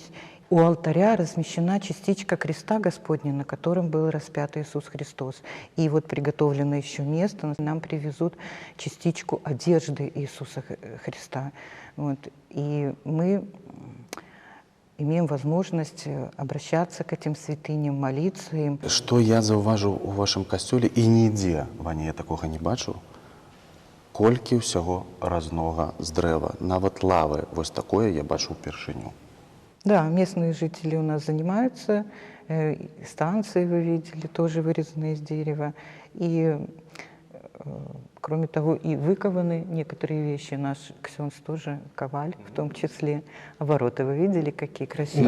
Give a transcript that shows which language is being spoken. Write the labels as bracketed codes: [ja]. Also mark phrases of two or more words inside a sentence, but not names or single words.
[ru] У алтаря размещена частичка креста Господня, на котором был распят Иисус Христос. И вот приготовлено еще место, нам привезут частичку одежды Иисуса Христа. Вот. И мы имеем возможность обращаться к этим святыням, молиться им. [be] Што я заўважыў у вашым касцёле і нідзе, Ваня, я такога не бачыў, колькі ўсяго разнога з дрэва, нават лавы, вось такое я бачу упершыню. [ru] Да, местные жители у нас занимаются, станции вы видели, тоже вырезанные из дерева. И, кроме того, и выкованы некоторые вещи. Наш ксенц тоже коваль, в том числе. А ворота вы видели, какие красивые?